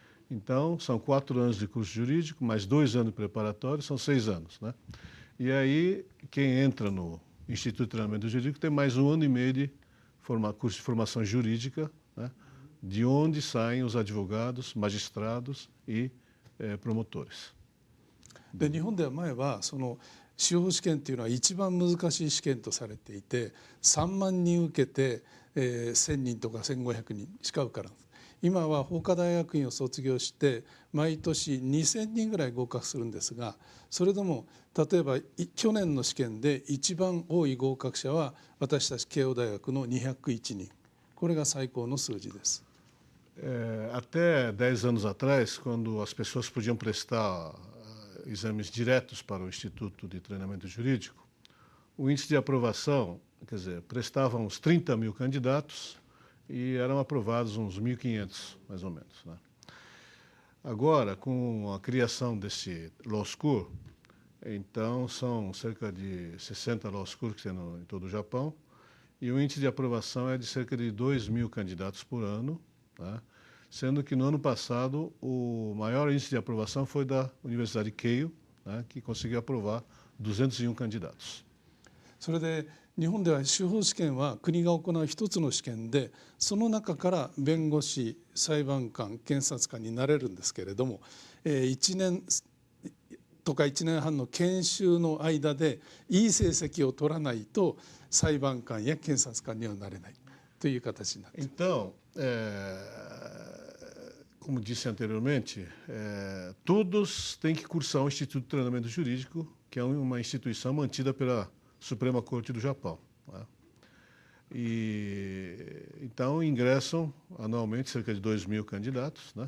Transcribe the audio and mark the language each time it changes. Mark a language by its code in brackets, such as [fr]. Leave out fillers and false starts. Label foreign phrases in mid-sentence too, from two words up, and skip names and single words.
[pt] Então, são 4 anos de curso jurídico, mais 2 anos de preparatório, são 6 anos, né? E aí, quem entra no Instituto de Treinamento Jurídico tem mais 1 ano e meio de curso de formação jurídica, né? De onde saem os advogados, magistrados e promotores. [ja] で日本では前はその司法試験っていうのは一番難しい試験とされていて3万人受けて、1,000人とか1,500人しか受からない。今は法科大学院を卒業して毎年2,000人ぐらい合格するんですが、それでも例えば去年の試験で一番多い合格者は私たち慶応大学の201人。これが最高の数字です。 [pt] Até 10 anos atrás, quando as pessoas podiam prestar exames diretos para o Instituto de Treinamento Jurídico, o índice de aprovação, quer dizer, prestavam uns 30 mil candidatos e eram aprovados uns 1.500, mais ou menos, né? Agora, com a criação desse [en] Law School, [pt] então são cerca de 60 [en] Law Schools [pt] que tem em todo o Japão, e o índice de aprovação é de cerca de 2.000 candidatos por ano, né? Sendo que no ano passado o maior índice de aprovação foi da Universidade Keio, né, que conseguiu aprovar 201 candidatos. [ja] それで日本では司法試験は国が行う一つの試験で、その中から弁護士、裁判官、検察官になれるんですけれども、1年とか1年半の研修の間でいい成績を取らないと裁判官や検察官にはなれないという形になっています。 [pt] Então, como disse anteriormente, todos têm que cursar o Instituto de Treinamento Jurídico, que é uma instituição mantida pela Suprema Corte do Japão, né? E então ingressam anualmente cerca de 2.000 candidatos, né?